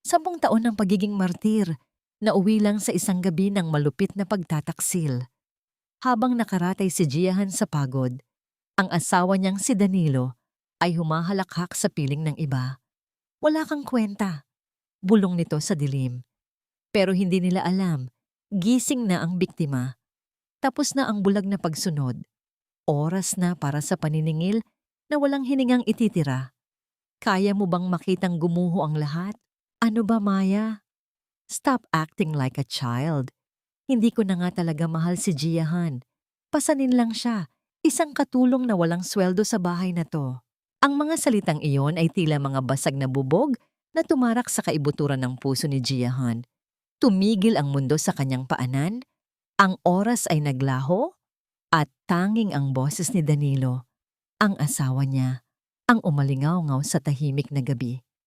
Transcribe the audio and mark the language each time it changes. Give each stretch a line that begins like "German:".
Filipino: 10 taon ng pagiging martir, nauwi lang sa isang gabi ng malupit na pagtataksil. Habang nakaratay si Giahan sa pagod, ang asawa niyang si Danilo ay humahalakhak sa piling ng iba. Wala kang kwenta, bulong nito sa dilim. Pero hindi nila alam, gising na ang biktima. Tapos na ang bulag na pagsunod. Oras na para sa paniningil na walang hiningang ititira. Kaya mo bang makitang gumuho ang lahat? Ano ba, Maya?
English: Stop acting like a child.
Filipino: Hindi ko na nga talaga mahal si Giahan. Pasanin lang siya, isang katulong na walang sweldo sa bahay na to. Ang mga salitang iyon ay tila mga basag na bubog na tumarak sa kaibuturan ng puso ni Giahan. Tumigil ang mundo sa kanyang paanan, ang oras ay naglaho, at tanging ang boses ni Danilo, ang asawa niya, ang umalingaw-ngaw sa tahimik na gabi.